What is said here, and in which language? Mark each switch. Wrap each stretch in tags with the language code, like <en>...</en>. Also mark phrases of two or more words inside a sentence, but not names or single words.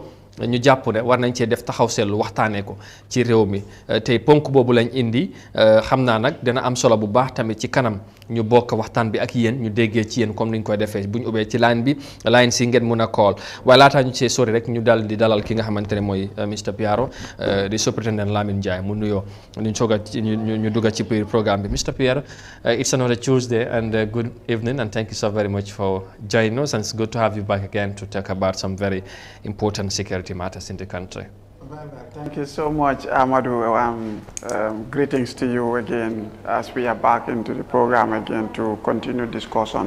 <wo>ñu jàpp ne war nañ cee def taxaw seetlu waxtaanee ko ci réew mi tey ponk boobu lañ indi xam naa nag dina am solo bu baax tamit ci kanam ñu bokk waxtaan bi ak yéen ñu déggee ci yéen comme ni ñu koy defee bu ñu ubbee ci line bi line si ngeen mun a call waaye laataa ñu see sori rek ñu dal di dalal ki nga xamante ne mooy Mr Piaro di superintendent Lamine Ndiaye mu nuyoo ñu soog a ñu dugg ci biir programme bi.</wo> <en>Mr Piaro, it's another Tuesday and good evening and thank you so very much for joining us, and it's good to have you back again to talk about some very important security matters in the country. Thank you so much, Amadou. Greetings to you again as we are back into the program again to continue discussions.</en>